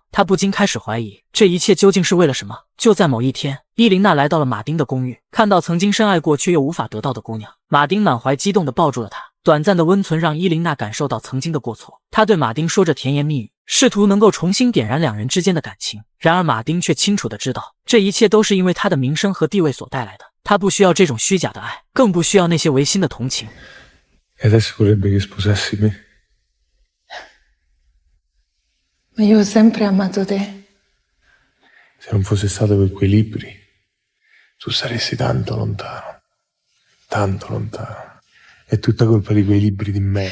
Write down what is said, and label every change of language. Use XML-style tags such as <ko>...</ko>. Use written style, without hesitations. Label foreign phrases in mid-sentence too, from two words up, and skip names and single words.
<zh>他不禁开始怀疑，这一切究竟是为了什么？就在某一天，伊琳娜来到了马丁的公寓，看到曾经深爱过却又无法得到的姑娘，马丁满怀激动地抱住了她。短暂的温存让伊琳娜感受到曾经的过错，她对马丁说着甜言蜜语，试图能够重新点燃两人之间的感情。然而马丁却清楚地知道，这一切都是因为他的名声和地位所带来的。他不需要这种虚假的爱，更不需要那些违心的同情。</zh> <it>E adesso vorrebbe che sposassi me. Ma io ho sempre amato te. Se non fosse stato per quei libri, tu saresti tanto lontano, tanto lontano. È tutta colpa di quei libri di me.</it>